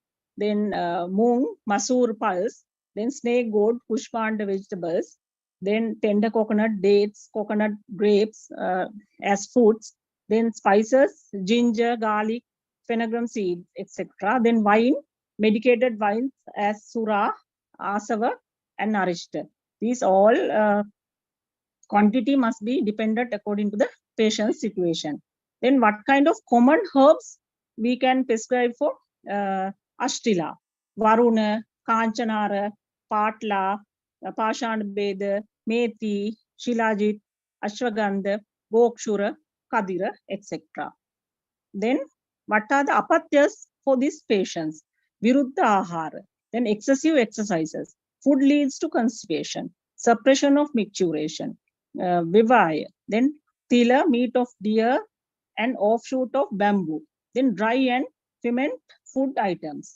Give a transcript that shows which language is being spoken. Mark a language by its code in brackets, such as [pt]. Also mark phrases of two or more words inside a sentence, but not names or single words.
[en] Then moong, masoor pulse, then snake gourd, pushpanda vegetables, then tender coconut, dates, coconut grapes as foods, then spices, ginger, garlic, fenugreek seeds, etc. Then wine, medicated wines as Sura, Asava, and Arishta. These all quantity must be dependent according to the patient's situation. Then what kind of common herbs we can prescribe for Ashtila? Varuna, Kanchanara, Patla, Pashanbeda, Methi, Shilajit, Ashwagandha, Gokshura, Kadira, etc. Then what are the apatyas for these patients? [sa] विरुद्ध आहार, [en] then excessive exercises. Food leads to constipation, suppression of micturition, vivaya, then tila, meat of deer, and offshoot of bamboo, then dry and ferment food items.